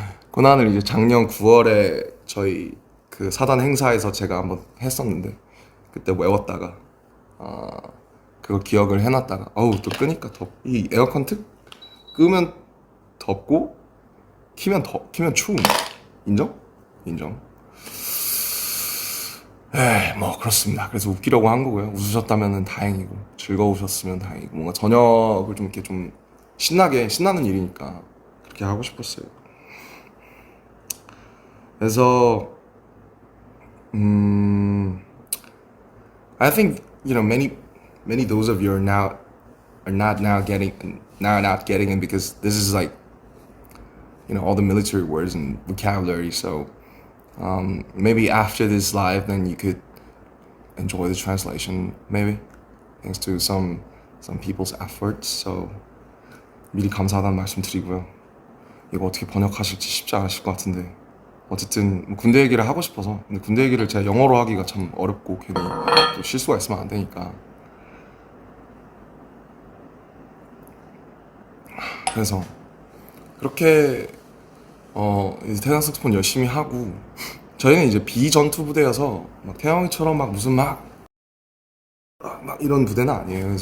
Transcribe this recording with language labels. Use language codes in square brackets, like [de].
[ko] 코난을 이제 작년 9월에 저희 그 사단 행사에서 제가 한번 했었는데 그때 외웠다가 그거 기억을 해놨다가 또 끄니까 이 에어컨 끄면 덥고 키면 추운 인정? 인정. 뭐 그렇습니다. 그래서 웃기려고 한 거고요. 웃으셨다면 다행이고 즐거우셨으면 다행이고 뭔가 저녁을 좀 이렇게 좀 신나는 일이니까 그렇게 하고 싶었어요. [en] 그래서 I think many those of you are not getting it because this is like all the military words and vocabulary. So maybe after this live, then you could enjoy the translation. Maybe thanks to some people's efforts. [ko] So 미리 감사하다는 말씀 드리고요. 이거 어떻게 번역하실지 쉽지 않으실 것 같은데 어쨌든 뭐 군대 얘기를 하고 싶어서 근데 군대 얘기를 제가 영어로 하기가 참 어렵고 괜히 또 실수가 있으면 안 되니까 그래서 그렇게 이제 태양 색소폰 열심히 하고 저희는 이제 비전투 부대여서 막 태양이처럼 막 무슨 막 이런 부대는 아니에요.